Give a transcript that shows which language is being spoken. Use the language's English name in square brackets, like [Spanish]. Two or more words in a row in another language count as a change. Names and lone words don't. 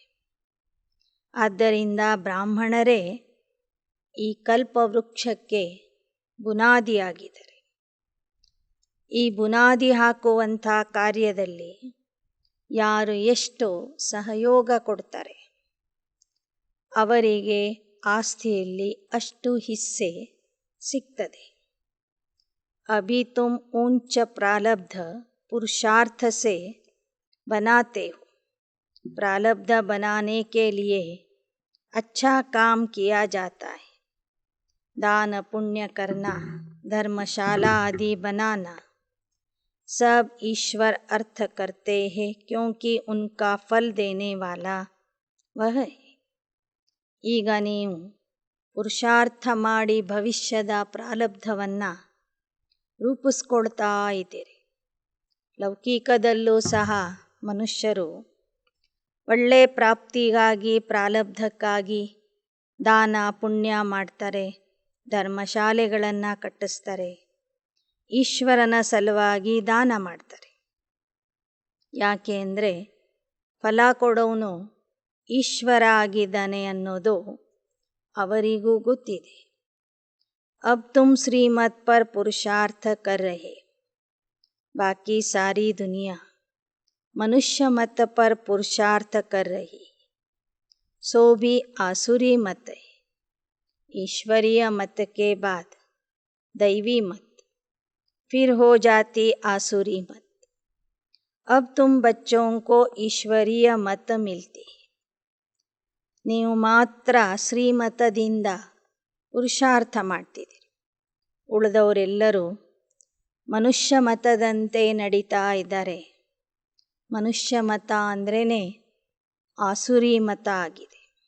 [Kannada] ಆದ್ದರಿಂದ ಬ್ರಾಹ್ಮಣರೇ ಈ ಕಲ್ಪವೃಕ್ಷಕ್ಕೆ ಬುನಾದಿಯಾಗಿದ್ದಾರೆ. ಈ ಬುನಾದಿ ಹಾಕುವಂಥ ಕಾರ್ಯದಲ್ಲಿ ಯಾರು ಎಷ್ಟು ಸಹಯೋಗ ಕೊಡ್ತಾರೆ ಅವರಿಗೆ ಆಸ್ತಿಯಲ್ಲಿ ಅಷ್ಟು ಹಿಸ್ಸೆ ಸಿಗ್ತದೆ. [Hindi] अभी तुम ऊंच प्रारब्ध पुरुषार्थ से बनाते हो. प्रारब्ध बनाने के लिए अच्छा काम किया जाता है. दान पुण्य करना, धर्मशाला आदि बनाना सब ईश्वर अर्थ करते हैं क्योंकि उनका फल देने वाला वह है. [Kannada] ಈಗ ನೀವು ಪುರುಷಾರ್ಥ ಮಾಡಿ ಭವಿಷ್ಯದ ಪ್ರಾರಬ್ಧವನ್ನು ರೂಪಿಸ್ಕೊಳ್ತಾ ಇದ್ದೀರಿ. ಲೌಕಿಕದಲ್ಲೂ ಸಹ ಮನುಷ್ಯರು ಒಳ್ಳೆಯ ಪ್ರಾಪ್ತಿಗಾಗಿ ಪ್ರಾರಬ್ಧಕ್ಕಾಗಿ ದಾನ ಪುಣ್ಯ ಮಾಡ್ತಾರೆ, ಧರ್ಮಶಾಲೆಗಳನ್ನು ಕಟ್ಟಿಸ್ತಾರೆ, ಈಶ್ವರನ ಸಲುವಾಗಿ ದಾನ ಮಾಡ್ತಾರೆ. ಯಾಕೆ ಅಂದರೆ ಫಲ ಕೊಡೋನು ಈಶ್ವರ ಆಗಿದ್ದಾನೆ ಅನ್ನೋದು ಅವರಿಗೂ ಗೊತ್ತಿದೆ. [Hindi] अब तुम श्रीमत पर पुरुषार्थ कर रहे, बाकी सारी दुनिया मनुष्य मत पर पुरुषार्थ कर रही, सो भी आसुरी मत है. ईश्वरीय मत के बाद दैवी मत, फिर हो जाती आसुरी मत. अब तुम बच्चों को ईश्वरीय मत मिलती. [Kannada] ನೀವು ಮಾತ್ರ ಶ್ರೀಮತದಿಂದ ಪುರುಷಾರ್ಥ ಮಾಡ್ತಿದ್ದೀರಿ. ಉಳಿದವರೆಲ್ಲರೂ ಮನುಷ್ಯ ಮತದಂತೆ ನಡೀತಾ ಇದ್ದಾರೆ. ಮನುಷ್ಯ ಮತ ಅಂದ್ರೇ ಆಸುರಿ ಮತ ಆಗಿದೆ.